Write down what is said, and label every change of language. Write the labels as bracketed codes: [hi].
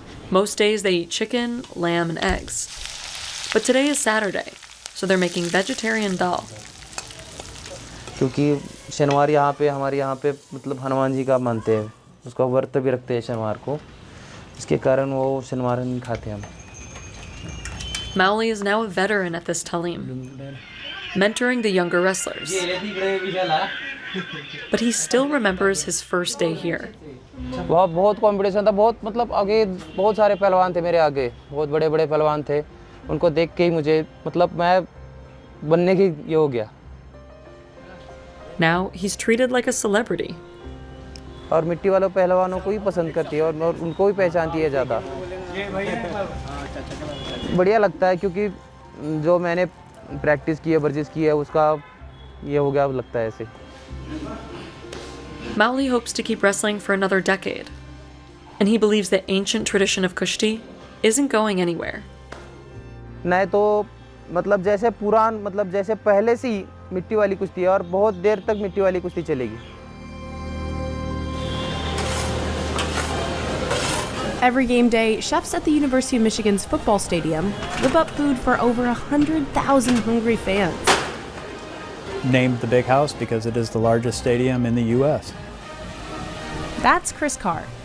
[en] Most days they eat chicken, lamb, and eggs. But today is Saturday, so they're making vegetarian dal. [hi] क्योंकि शनिवार यहाँ पे हमारे यहाँ पे मतलब हनुमान जी का मानते हैं उसका व्रत भी रखते हैं शनिवार को इसके कारण वो शनिवार नहीं खाते हम. [en] Mowley is now a veteran at this talim. mentoring the younger wrestlers. But he still remembers his first day here. [hi] बहुत कंपटीशन था, बहुत मतलब आगे बहुत सारे पहलवान थे मेरे आगे, बहुत बड़े बड़े पहलवान थे, उनको देख के ही मुझे मतलब मैं बनने की ये हो गया. [en] Now he's treated like a celebrity. [hi] और मिट्टी वालों पहलवानों को ही पसंद करती है और उनको भी पहचानती है ज़्यादा. बढ़िया लगता है क्योंकि जो मैंने प्रैक्टिस की है, वर्जिश की है, उसका ये हो गया लगता है ऐसे. [en] Mowgli hopes to keep wrestling for another decade, and he believes the ancient tradition of Kushti isn't going anywhere. [hi] नहीं तो मतलब जैसे पुरान मतलब जैसे पहले से ही मिट्टी वाली कुश्ती है और बहुत देर तक मिट्टी वाली कुश्ती चलेगी. [en] Every game day, chefs at the University of Michigan's football stadium whip up food for over 100,000 hungry fans. Named the Big House because it is the largest stadium in the U.S. That's Chris Carr.